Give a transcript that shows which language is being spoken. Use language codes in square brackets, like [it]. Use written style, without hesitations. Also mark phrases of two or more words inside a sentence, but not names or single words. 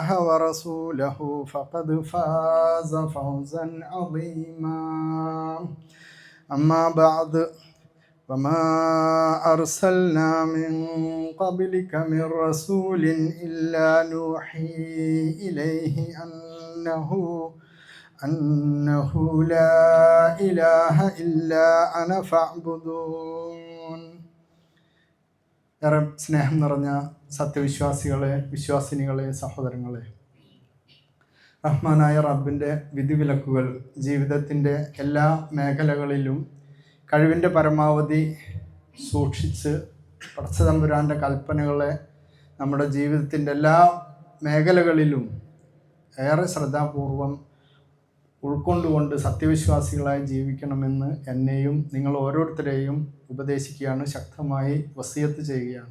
[ar] ورسوله فقد فاز فوزا عظيما أما بعد وما أرسلنا من قبلك من رسول إلا نوحي إليه أنه لا إله إلا أنا فاعبدون. [ml] ഏറെ സ്നേഹം നിറഞ്ഞ സത്യവിശ്വാസികളെ, വിശ്വാസിനികളെ, സഹോദരങ്ങളെ, റഹ്മാനായ റബ്ബിൻ്റെ വിധിവിലക്കുകൾ ജീവിതത്തിൻ്റെ എല്ലാ മേഖലകളിലും കഴിവിൻ്റെ പരമാവധി സൂക്ഷിച്ച് പടച്ചതമ്പുരാൻ്റെ കൽപ്പനകളെ നമ്മുടെ ജീവിതത്തിൻ്റെ എല്ലാ മേഖലകളിലും ഏറെ ശ്രദ്ധാപൂർവം ഉൾക്കൊണ്ടുകൊണ്ട് സത്യവിശ്വാസികളായി ജീവിക്കണമെന്ന് എന്നെയും നിങ്ങൾ ഓരോരുത്തരെയും ഉപദേശിക്കുകയാണ്, ശക്തമായി വസിയത്ത് ചെയ്യുകയാണ്.